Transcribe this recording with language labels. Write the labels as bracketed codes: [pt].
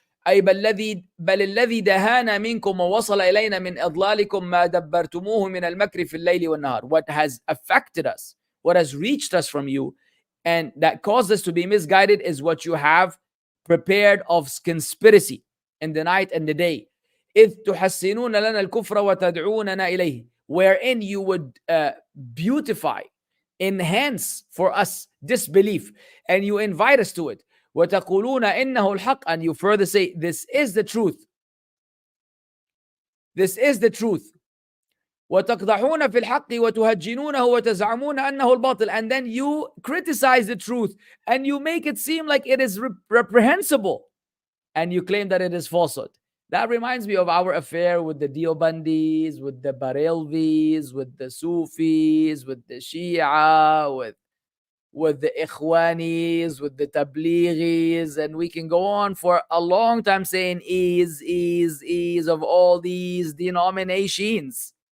[ar] أي بل الذي دهانا منكم ووصل إلينا من إضلالكم ما دبرتموه من المكر في الليل والنهار. [en] What has affected us, what has reached us from you, and that caused us to be misguided is what you have prepared of conspiracy in the night and the day. [ar] إذ تحسنون لنا الكفر وتدعوننا إليه. [en] Wherein you would beautify, enhance for us disbelief, and you invite us to it. [ar] وتقولون إنه الحق, [en] and you further say, this is the truth. This is the truth. [ar] وتقدحون في الحق وتهجنونه وتزعمون أنه الباطل. [en] And then you criticize the truth and you make it seem like it is reprehensible, and you claim that it is falsehood. That reminds me of our affair with the Deobandis, with the Barelvis, with the Sufis, with the Shia, with the Ikhwanis, with the Tablighis, and we can go on for a long time saying is of all these denominations.